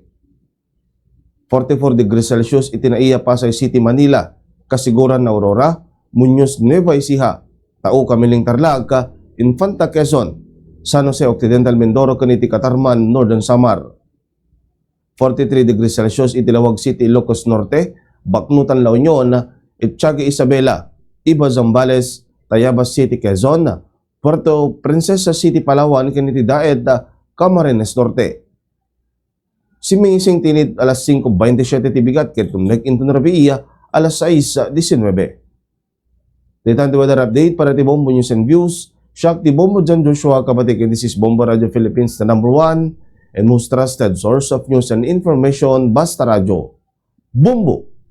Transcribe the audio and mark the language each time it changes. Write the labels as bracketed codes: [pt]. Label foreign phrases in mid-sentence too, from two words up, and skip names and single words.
[ilo] 44 [en] degrees Celsius [ilo] iti Naiya, Pasay City, Manila, Kasiguran, Aurora, Muñoz, Nueva Ecija, Tao, Kamiling, Tarlac, Infanta, Quezon, San Jose Occidental, Mindoro, kaniti Katarman, Northern Samar. 43 [en] degrees Celsius [ilo] iti Lawag City, Ilocos Norte, Baknutan, La Union, Itchagi, Isabela, Iba, Zambales, Tayabas City, Quezon, Puerto Princesa City, Palawan, kaniti Daed, Camarines Norte. Simingising tinid alas 5:27 tibigat ket tumnek into Rabiia alas 6:19. Dito [en] weather update [ilo] para ti Bombo News and Views. Siya ti [en] Bombo John Joshua Kabatik, and this is Bombo Radio Philippines, the #1 and most trusted source of news and information, [ilo] Basta Radio. Bombo!